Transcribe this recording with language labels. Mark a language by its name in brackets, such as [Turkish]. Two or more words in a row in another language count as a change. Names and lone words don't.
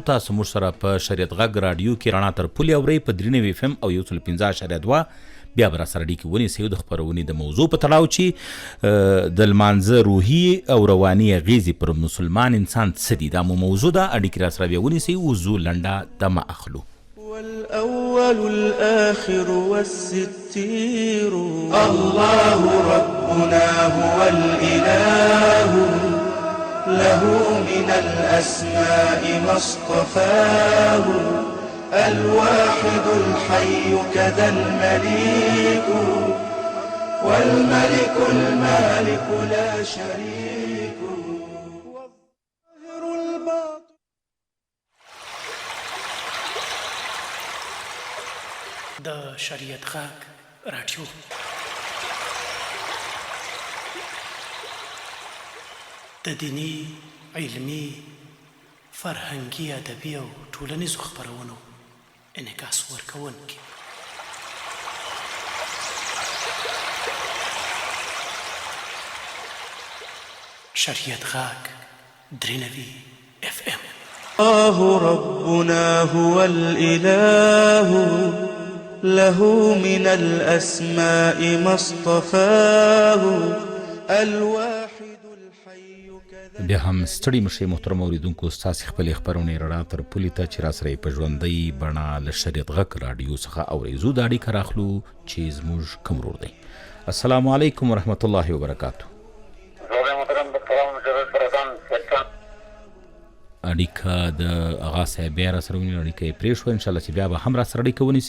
[Pashto] تاسو موږ سره په شریعت غږ راډیو کې رڼا تر پولې اورئ په 93 FM او 105.2 بیا به راسره اړیکې ونیسئ د خپرونې د موضوع په تړاو چې د لمانځه روحي او رواني اغیزې پر مسلمان انسان څه دي. دا مو موضوع ده. اړیکې راسره بیا ونیسئ. وزو لنډه دمه اخلو. [Arabic] والأول الآخر والستير الله ربنا هو الإله له من الأسماء ما اصطفاه الواحد الحي كذا المليك والملك المالك لا شريك والظاهر الباطن. [Pashto] د شریعت غږ راډیو د دینی، علمی، فرهنګي، ادبي او ټولنیزو خپرونو انعکاس ورکوونکی. شریعت غږ 93 FM. [Arabic] الله ربنا هو الإله له من الأسماء ما اصطفاه الواحد الحي كذا. [Pashto] بیا هم ستړي مشئ محترم اوریدونکو، ستاسې خپلې خپرونې رڼا تر پولې ته چې راسره یې په ژوندۍ بڼه له شریعت غږ راډیو څخه اورئ. زو دا اړیکه راخلو چې زموږ کوم ورور دی. [Arabic] السلام علیکم ورحمت الله وبرکاتو. [Pashto] اړیکه د اغا صاحب بیا را سره ونیول، اړیکه یې پرېښوه، انشاءالله چې بیا به هم را سره اړیکه ونیسي.